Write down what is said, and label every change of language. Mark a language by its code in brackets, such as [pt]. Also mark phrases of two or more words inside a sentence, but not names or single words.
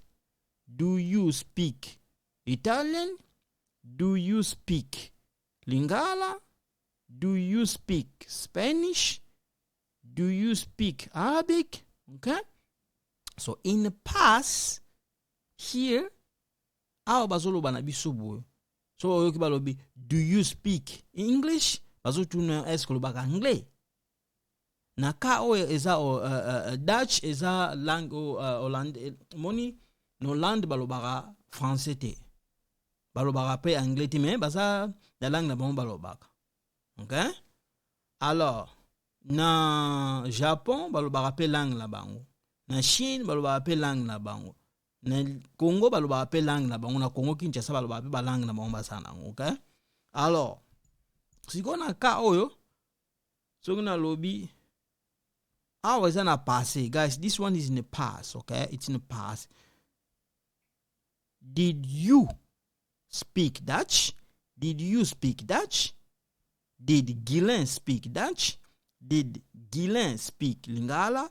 [en] Do you speak Italian? Do you speak Lingala? Do you speak Spanish? Do you speak Arabic? Okay? So in the past, here, [ln] awa bazoloba na biso boyo. So oyoki balobi, [en] do you speak English? [ln] Bazotuna eske lobaka anglais. Na ka oyo eza Dutch eza [fr] langue Hollandais [ln] moni no land balobaka français te. Balobaka pe anglais te, mais baza [fr] la langue [ln] na bango balobaka. [en] Okay? [ln] Alors, na Japon balobaka pe langue na bango. Na Chine balobaka pe langue na bango. Na Congo balobaka pe langue na bango. Na Congo Kinshasa balobaka pe ba langue na bango basana. Okay? Alors, siko na ka oyo, so na lobi, [en] how is na passé? Guys, this one is in the past, okay? It's in the past. Did you speak Dutch? Did you speak Dutch? Did Guylain speak Dutch? Did Guylain speak Lingala?